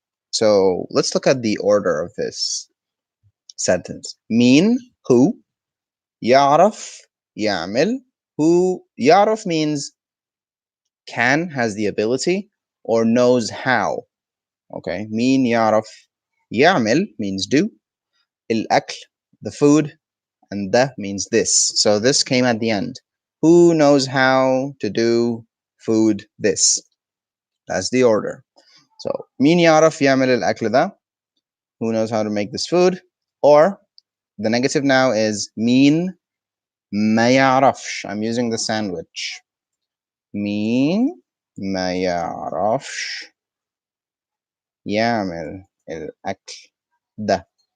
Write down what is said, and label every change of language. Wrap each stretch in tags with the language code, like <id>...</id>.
<en>So let's look at the order of this sentence.</en> <ar>مين, who, يعرف, يعمل.</ar> <en>Who, يعرف means can, has the ability, or knows how. Okay, مين يعرف يعمل means do. الأكل, the food, and ده means this. So this came at the end. Who knows how to do food this? That's the order.</en> <ar>So مين يعرف يعمل الأكل ده?</ar> <en>Who knows how to make this food? Or the negative now is</en> <ar>مين ما يعرفش.</ar> <en>I'm using the sandwich.</en> <ar>مين ما يعرفش يعمل الأكل ده.</ar>